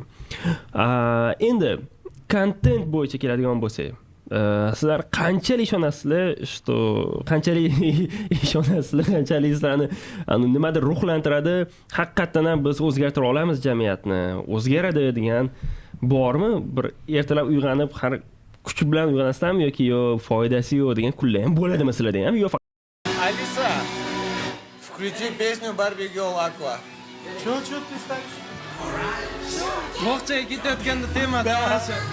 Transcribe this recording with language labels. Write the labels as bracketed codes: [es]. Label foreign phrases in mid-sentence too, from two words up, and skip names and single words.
[uz] Endi kontent bo'yicha keladigan bo'lsak, sizlar qanchalik ishonasizlar, qanchalik sizlarni nimadir ruhlantiradi, haqiqatan ham biz o'zgartira olamiz jamiyatni, o'zgaradi degan bormi? Bir ertalab uyg'onib, har kuch bilan uyg'onasizlarmi yoki foydasi yo'q degan kunlar ham bo'ladimi sizlarda ham? Yo'q. Alisa, [ru] включи песню Барби Girl Aqua. Чё ты ставишь? [uz] Bog'chaga ketayotganda tema tomosha.